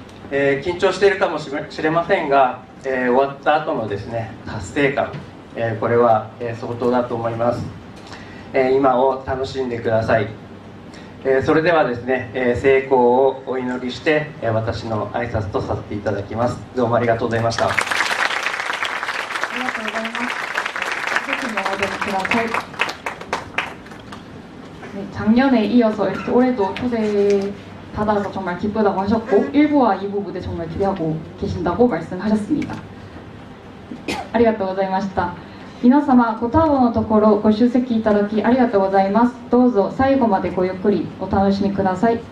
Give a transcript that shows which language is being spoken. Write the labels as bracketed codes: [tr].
[ja] 緊張しているかもしれませんが、終わった後のですね達成感、これは、相当だと思います。今を楽しんでください。それではですね、成功をお祈りして、私の挨拶とさせていただきます。どうもありがとうございました。ありがとうございます. [ko] 선생님 나와주세요. 그다음 네, 작년에 이어서 이렇게 올해도 초대 받아서 정말 기쁘다고 하셨고 1부와 2부 무대 정말 기대하고 계신다고 말씀하셨습니다. [ja] ありがとうございました。皆様ご多忙のところご出席いただきありがとうございます。どうぞ最後までごゆっくりお楽しみください。